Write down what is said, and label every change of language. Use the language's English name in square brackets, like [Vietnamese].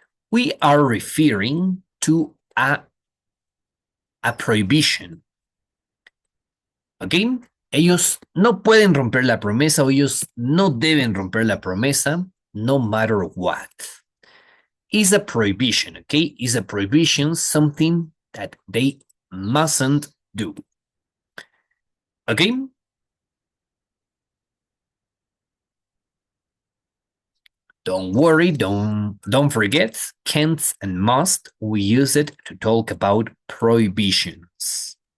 [English] We are referring to a prohibition. ¿Ok? [Spanish] Ellos no pueden romper la promesa o ellos no deben romper la promesa, [English] no matter what. Is a prohibition, okay? Is a prohibition something that they mustn't do. Okay? Don't worry, don't forget, can't and must, we use it to talk about prohibitions.